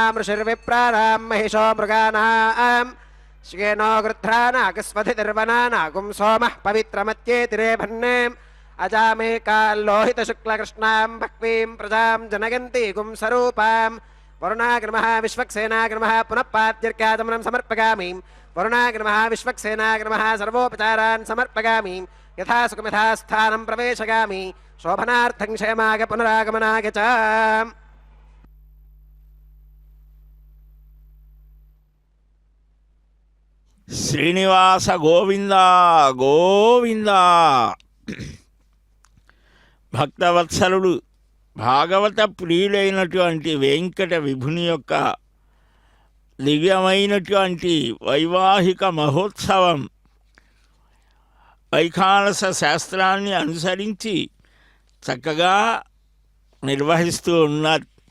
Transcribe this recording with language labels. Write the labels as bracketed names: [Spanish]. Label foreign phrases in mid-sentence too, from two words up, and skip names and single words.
[Sanskrit] ऋषिर्विप्राणां महिषो मृगाणां श्येनो गृध्रानागस्वधिर्वनानागुं सोमः पवित्रमत्येतिरेभन्ने अजामेकाल्लोहितशुक्लकृष्णां भक्वीं प्रजां जनयन्ति गुं स्वरूपां वरुणाग्रमः विश्वक्सेनाग्रमः पुनः पाद्यर्घ्याचमनं समर्पयामि वरुणाग्रमः विश्वक्सेनाग्रमः सर्वोपचारान् समर्पयामि यथा सुखमिथा स्थानं प्रवेशयामि शोभनार्थं क्षेमाय पुनरागमनाय च. [Telugu] శ్రీనివాస గోవింద గోవింద. భక్తవత్సలుడు భాగవత ప్రియులైనటువంటి వెంకట విభుని యొక్క దివ్యమైనటువంటి వైవాహిక మహోత్సవం వైఖానస శాస్త్రాన్ని అనుసరించి చక్కగా నిర్వహిస్తూ ఉన్నారు.